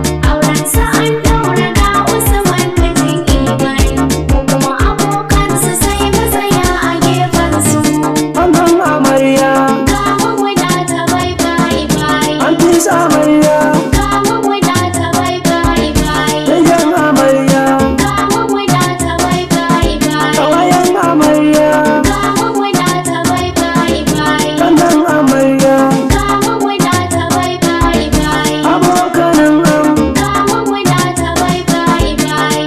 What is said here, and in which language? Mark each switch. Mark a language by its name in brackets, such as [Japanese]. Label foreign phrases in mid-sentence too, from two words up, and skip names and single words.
[Hausa] Auren su an ɗaura ga Usman mijin Iman, mu kuma abokan su sai mu tsaya a gefen su. Angon amarya. Ga mu muna ta [English] bai bai bai. [Hausa] An fi sa amarya. [English] bye, bye. [Hausa] Danjan amarya. Ga mu muna ta [English] bye, bye, bye. [Hausa] Ƙawayen amarya. Ga mu muna ta [English] bye, bye, bye. [Hausa] Kannan amarya. Ga mu muna ta [English] bye, bye, bye. [Hausa] Abokanan am. Ga mu muna ta [English] bye, bye, bye.